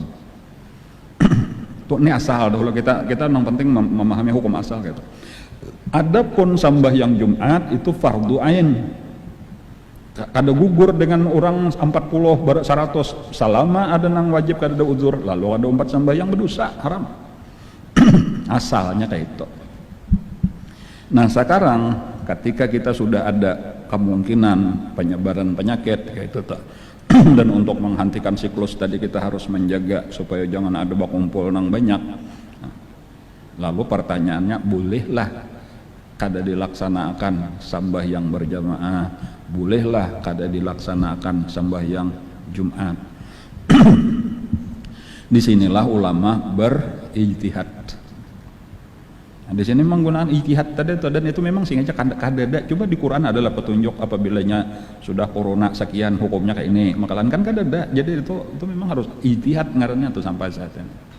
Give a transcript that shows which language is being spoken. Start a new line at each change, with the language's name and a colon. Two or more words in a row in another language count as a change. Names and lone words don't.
Banjar: Tuh ini asal dahulu kita nang penting memahami hukum asal gitu. Adapun sembahyang Jumat itu fardu ain. Kada gugur dengan orang 40 baru 100 selama ada nang wajib kada ada uzur, lalu ada umpat sembahyang berdosa haram. Asalnya kayak itu. Nah sekarang ketika kita sudah ada kemungkinan penyebaran penyakit kayak itu tak, dan untuk menghentikan siklus tadi kita harus menjaga supaya jangan ada bakumpul nang banyak. Nah, lalu pertanyaannya, bolehlah kada dilaksanakan sembahyang berjamaah, bolehlah kada dilaksanakan sembahyang Jumat. Disinilah ulama berijtihad. Nah, di sini menggunakan ijtihad tadi dan itu memang sengaja kadada. Coba di Quran adalah petunjuk apabila sudah corona sekian hukumnya kayak ini, makalan kan kadada. Jadi itu memang harus ijtihad ngarannya tuh sampai saat ini.